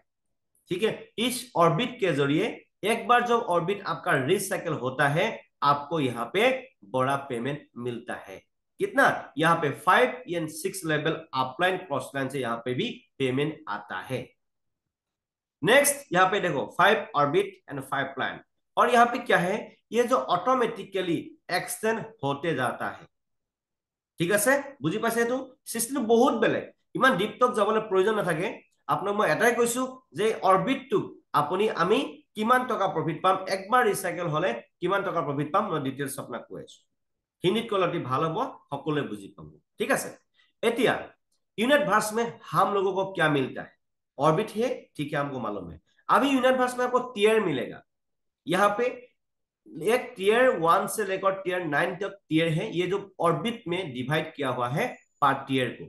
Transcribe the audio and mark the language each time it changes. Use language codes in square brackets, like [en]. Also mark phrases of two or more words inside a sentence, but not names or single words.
[hi] ठीक है, इस ऑर्बिट के जरिए एक बार जब ऑर्बिट आपका रिसाइकल होता है, आपको यहाँ पे बड़ा पेमेंट मिलता है। कितना, यहाँ पे 5 या 6 लेवल [en] upline crossline [hi] से यहाँ पे भी पेमेंट आता है। नेक्स्ट यहाँ पे देखो [en] 5 orbit and 5 plan, [hi] और यहाँ पे क्या है, ये जो ऑटोमेटिकली एक्सटेंड होते जाता है। [as] ঠিক আছে, বুজি পাইছে? এইটো সিস্টেমটো বহুত বেলেগ, ইমান [en] deep talk [as] যাবলৈ প্ৰয়োজন নাথাকে। আপোনাক মই এটাই কৈছো যে অৰবিটটো আপুনি আমি কিমান টকা প্ৰফিট পাম, একবাৰ ৰিচাইকেল হলে কিমান টকা প্ৰফিট পাম, মই ডিটেইলছ আপোনাক কৈ আছো। [hi] हिंदी क्वालिटी [as] ভাল হ'ব, সকলোৱে বুজি পাব। ঠিক আছে, এতিয়া [hi] यूनिट भार्स में हम लोगों को क्या मिलता है, ऑर्बिट है, ठीक है, हमको मालूम है। अभी यूनिट भार्स में आपको टीयर मिलेगा, यहाँ पे एक टीयर 1 से लेकर टीयर 9 तक टीयर है, ये जो ऑर्बिट में डिवाइड किया हुआ है पर टीयर को।